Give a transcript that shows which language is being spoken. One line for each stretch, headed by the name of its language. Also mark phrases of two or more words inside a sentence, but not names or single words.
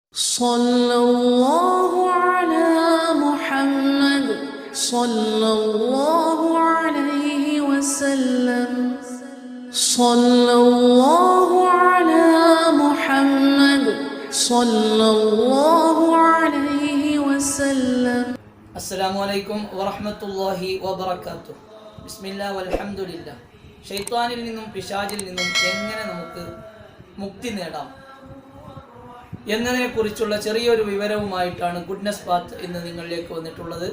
Arabic: صلى الله على محمد صلى الله عليه وسلم صلى الله على محمد صلى الله عليه وسلم السلام عليكم ورحمة الله وبركاته. بسم الله والحمد لله.
Malayalam: ശൈത്വാനിൽ നിന്നും പിശാചിൽ നിന്നും എങ്ങനെ നമുക്ക് മുക്തി നേടാം എന്നതിനെക്കുറിച്ചുള്ള ചെറിയൊരു വിവരവുമായിട്ടാണ് ഗുഡ്നസ് പാത്ത് ഇന്ന് നിങ്ങളിലേക്ക് വന്നിട്ടുള്ളത്.